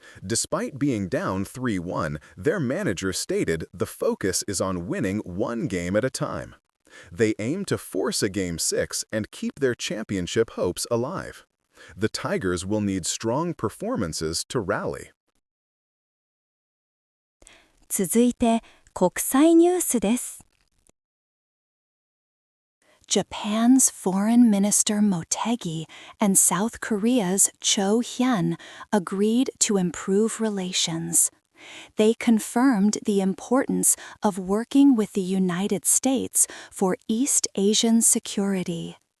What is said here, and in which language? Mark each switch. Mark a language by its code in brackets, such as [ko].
[en] Despite being down 3-1, their manager stated the focus is on winning one game at a time. They aim to force a Game 6 and keep their championship hopes alive. The Tigers will need strong performances to rally. [ja] 続いて国際ニュースです。 [en] Japan's Foreign Minister Motegi and South Korea's Cho Hyun agreed to improve relations. They confirmed the importance of working with the United States for East Asian security.